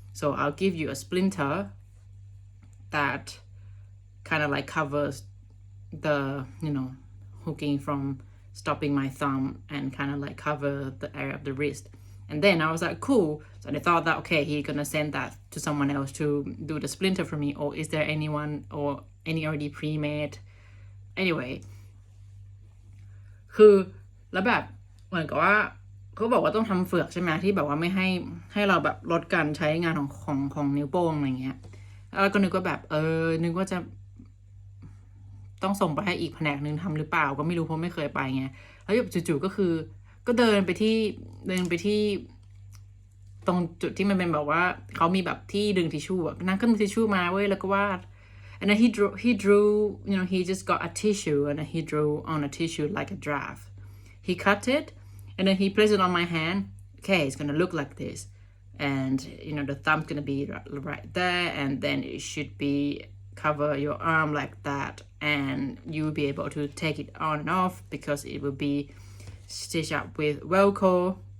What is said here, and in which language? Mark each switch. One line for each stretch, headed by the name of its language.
English: So I'll give you a splinter that kind of like covers the hooking from stopping my thumb, and kind of like cover the area of the wrist. And then I was like, cool. So I thought that, okay, he's gonna send that to someone else to do the splinter for me, or is there anyone or any already pre-made? Anyway,
Thai: คือแล้วแบบเหมือนกับว่าเขาบอกว่าต้องทำเฟือกใช่ไหมที่แบบว่าไม่ให้เราแบบลดการใช้งานของนิ้วโป้งอะไรเงี้ยแล้วก็นึกว่าแบบนึกว่าจะ ต้องส่งไปให้อีกแผนกนึงทำหรือเปล่าก็ไม่รู้เพราะไม่เคยไปไงแล้วจู่ๆก็เดินไปที่ตรงจุดที่มันเป็นแบบว่าเขามีแบบที่ดึงทิชชู่อะนั่งขึ้นทิชชู่มาเว้ยแล้วก็วาด
English: and then he drew he just got a tissue, and then he drew on a tissue like a draft. He cut it, and then he placed it on my hand. Okay, it's gonna look like this, and the thumb's gonna be right there, and then it should be cover your arm like that, and you will be able to take it on and off because it will be stitched up with Velcro.